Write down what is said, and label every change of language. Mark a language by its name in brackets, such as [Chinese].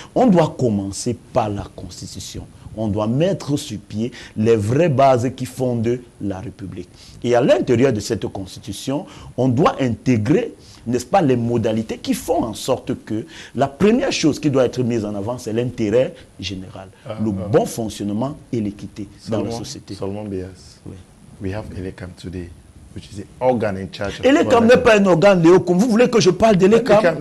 [French] On doit commencer par la Constitution. On doit mettre sur pied les vraies bases qui fondent la République. Et à l'intérieur de cette Constitution, on doit intégrer, n'est-ce pas, les modalités qui font en sorte que la première chose qui doit être mise en avant, c'est l'intérêt général, le bon fonctionnement et l'équité dans la société. Seulement BS. Oui. [English] We have Elekam today, which is the organ in charge of... [French] Elekam n'est pas un organe, Léocum. Vous voulez que je parle d'Elekam